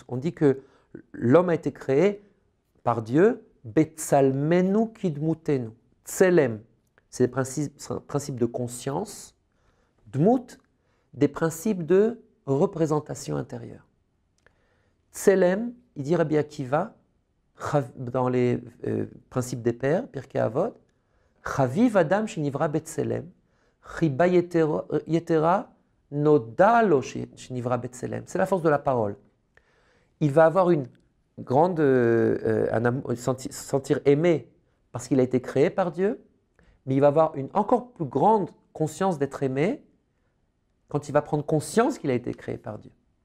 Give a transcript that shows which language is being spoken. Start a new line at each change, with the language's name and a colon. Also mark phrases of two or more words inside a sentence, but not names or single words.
French: On dit que l'homme a été créé par Dieu,
Hebrew: בצלמנו כדמותנו.
French: Tselem, c'est des principes de conscience. Dmut, des principes de représentation intérieure. Tselem, il dit Rabbi Akiva, dans les principes des pères,
Hebrew: פרקי אבות חביב אדם שנברא בצלם חיבה יתירה נודעת לו שנברא בצלם.
French: C'est la force de la parole. Il va avoir une grande sentir aimé parce qu'il a été créé par Dieu, mais il va avoir une encore plus grande conscience d'être aimé quand il va prendre conscience qu'il a été créé par Dieu.